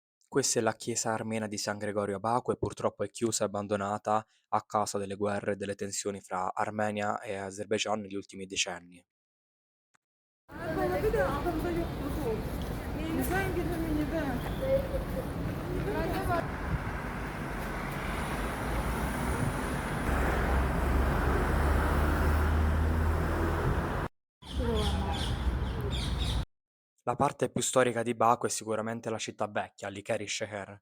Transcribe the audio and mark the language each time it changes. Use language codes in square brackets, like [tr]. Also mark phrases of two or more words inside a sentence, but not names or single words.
[it] Questa è la chiesa armena di San Gregorio a Baku e purtroppo è chiusa e abbandonata a causa delle guerre e delle tensioni fra Armenia e Azerbaigian negli ultimi decenni. [tr] Bir de adamda yok nasıl olur? Neden gidin neden? [it] La parte più storica di Baku è sicuramente la città vecchia, l'Ikari-Sheher.